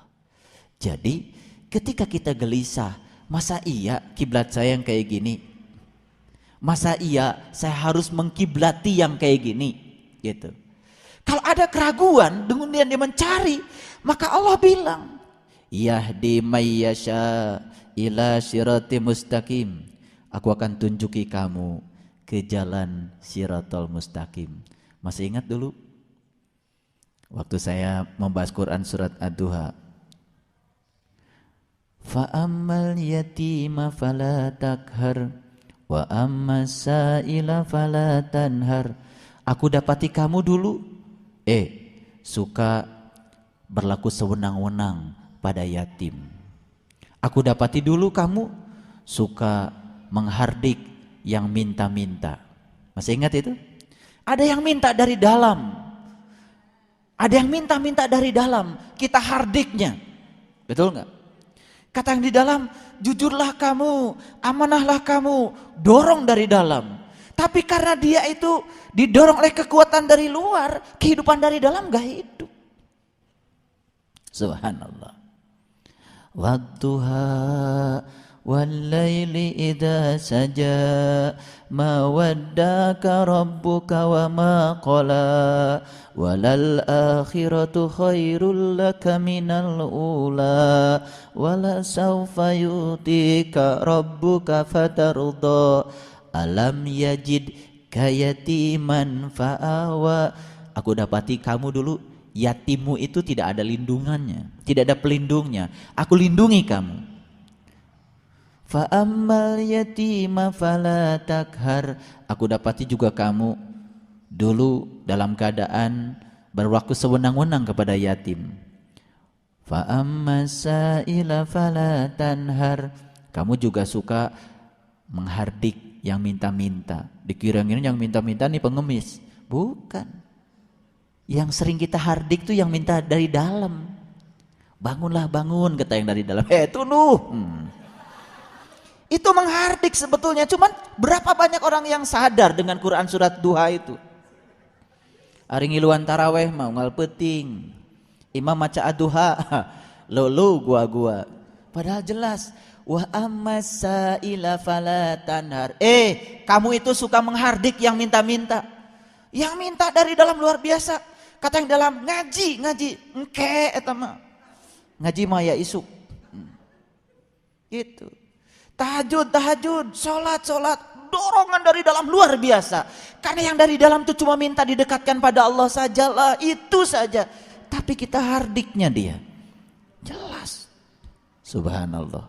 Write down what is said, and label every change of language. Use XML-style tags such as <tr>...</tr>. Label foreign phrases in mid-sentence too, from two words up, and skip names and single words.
<id>Jadi ketika kita gelisah, masa iya kiblat saya yang kayak gini? Masa iya saya harus mengkiblati yang kayak gini? Gitu. Kalau ada keraguan, dengan dia mencari, maka Allah bilang,</id> <ar>يهدي من يشاء إلى صراط مستقيم.</ar> <id>Aku akan tunjuki kamu ke jalan</id> <ar>صراط المستقيم.</ar> <id>Masih ingat dulu waktu saya membahas Quran surat Ad-Duha,</id> <ar>فأما اليتيم فلا تقهر وأما السائل فلا تنهر.</ar> <id>Aku dapati kamu dulu suka berlaku sewenang-wenang pada yatim. Aku dapati dulu kamu suka menghardik yang minta-minta. Masih ingat itu? Ada yang minta dari dalam, ada yang minta-minta dari dalam, kita hardiknya. Betul nggak? Kata yang di dalam, jujurlah kamu, amanahlah kamu, dorong dari dalam. Tapi karena dia itu didorong oleh kekuatan dari luar, kehidupan dari dalam gak hidup. Subhanallah.</id> <ar>والضحى والليل إذا سجى ما ودعك ربك وما قلى وللآخرة خير لك من الأولى ولسوف يعطيك ربك فترضى ألم يجدك يتيما فآوى.</ar> <id>Aku dapati kamu dulu yatimmu itu tidak ada lindungannya, tidak ada pelindungnya. Aku lindungi kamu.</id> <ar>فأما اليتيم فلا تقهر.</ar> <id>Aku dapati juga kamu dulu dalam keadaan berlaku sewenang-wenang kepada yatim.</id> <ar>فأما السائل فلا تنهر.</ar> <id>Kamu juga suka menghardik yang minta-minta. Dikira-kira yang minta-minta nih pengemis. Bukan. Yang sering kita hardik tuh yang minta dari dalam. Bangunlah bangun, kata yang dari dalam. Tunuh. Itu menghardik sebetulnya. Cuman berapa banyak orang yang sadar dengan Quran surat Duha itu.</id> <su>Ari ngiluan taraweh mau ngal peting. Imam maca ad-duha. Lo gua.</su> <id>Padahal jelas.</id> <ar>وأما السائل فلا تنهر.</ar> <id>Kamu itu suka menghardik yang minta-minta. Yang minta dari dalam luar biasa. Kata yang dalam ngaji.</id> <su>Engke eta mah. Ngaji mah ya isuk.</su> <id>Gitu. Tahajud, sholat, dorongan dari dalam luar biasa. Karena yang dari dalam itu cuma minta didekatkan pada Allah sajalah, itu saja. Tapi kita hardiknya dia. Jelas. Subhanallah.</id>